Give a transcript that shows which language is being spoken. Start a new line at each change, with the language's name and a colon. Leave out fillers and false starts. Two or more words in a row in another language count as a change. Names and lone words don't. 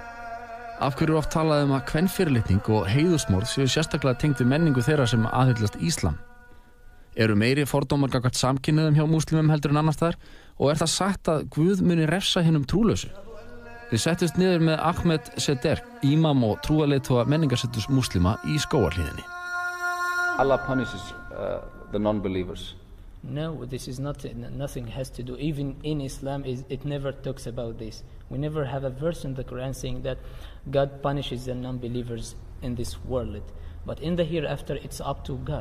Icelandic: Af hverju oft talað að kvenfyrirlitning og heiðusmorð séu sérstaklega tengd við menningu þeirra sem aðhyllast Íslam? Eru meiri fordómar gagnvart samkynhneigðum hjá múslimum heldur en annars staðar og það sagt að Guð muni refsa hinum trúlausu? Við settumst niður með Ahmed Seder, ímam og trúarleiðtoga menningarseturs múslima í Skógarhlíðinni.
English: Allah punishes the non-believers. No, this is not, nothing has to do, even in Islam, it never talks about this. We never have a verse in the Quran saying that God punishes the non-believers in this world. But in the hereafter, it's up to God.